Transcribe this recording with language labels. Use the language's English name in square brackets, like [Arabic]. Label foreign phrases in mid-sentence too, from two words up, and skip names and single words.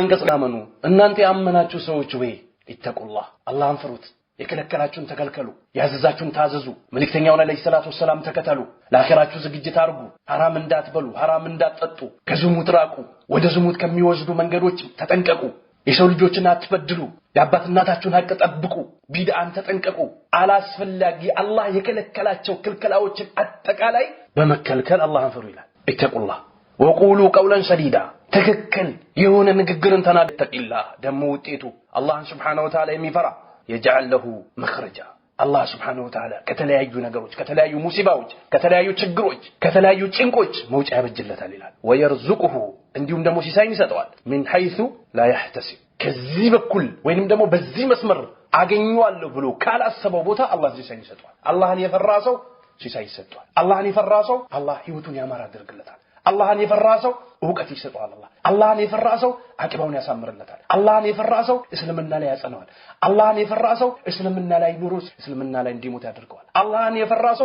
[Amharic] አንቀጽ አመኑ እናንተ ያመናችሁ ሰዎች ወይ ኢተቁላህ አላህን ፍሩት የከለከላችሁን ተከልከሉ ያዘዛችሁን ታዘዙ መልእክተኛውን [Arabic] عليه الصلاة والسلام [Amharic] ተከተሉ ለአኺራችሁ ዝግጅት አድርጉ ሐራም እንዳትበሉ ሐራም እንዳትጠጡ ከዝሙት ራቁ ወደ ዝሙት ከሚወስዱ መንገዶች ተጠንቀቁ የሰው ልጆችን አትበድሉ የአባት እናታችሁን ሐቅ ጠብቁ ቢድአን ተጠንቀቁ አላስፈላጊ አላህ የከለከላቸው ክልከላዎችን አጠቃላይ በመከልከል አላህን ፍሩ ይላል። [Arabic] اتقوا الله وقولوا قولا سديدا [Amharic] ትክክል የሆነ ንግግርን ተናገሩ። ተቂላህ ደግሞ ውጤቱ አላህን [Arabic] سبحانه وتعالى [Amharic] የሚፈራ [Arabic] يجعل له مخرجا [Amharic] አላህ [Arabic] سبحانه وتعالى [Amharic] ከተለያዩ ነገሮች ከተለያዩ ሙሲባዎች ከተለያዩ ችግሮች ከተለያዩ ጭንቆች መውጫ ያበጅለታል ይላል ወየርዙቁሁ እንዲሁም ደግሞ ሲሳይን ይሰጠዋል [Arabic] من حيث لا يحتسب [Amharic] ከዚህ በኩል ወይንም ደግሞ በዚህ መስመር አገኘዋለሁ ብሎ ካላሰበው ቦታ አላህ ሲሳይን ይሰጠዋል አላህን የፈራ ሰው ሲሳይ ይሰጠዋል አላህን የፈራ ሰው አላህ ህይወቱን ያማራ ያደርግለታል አላህን የፈራ ሰው ዕውቀት ይሰጠዋል አላህን የፈራ ሰው አቂባውን ያሳምርለታል አላህን የፈራ ሰው እስልምና ላይ ያጸናዋል አላህን የፈራ ሰው እስልምና ላይ ኑሮ እስልምና ላይ እንዲሞት ያደርገዋል አላህን የፈራ ሰው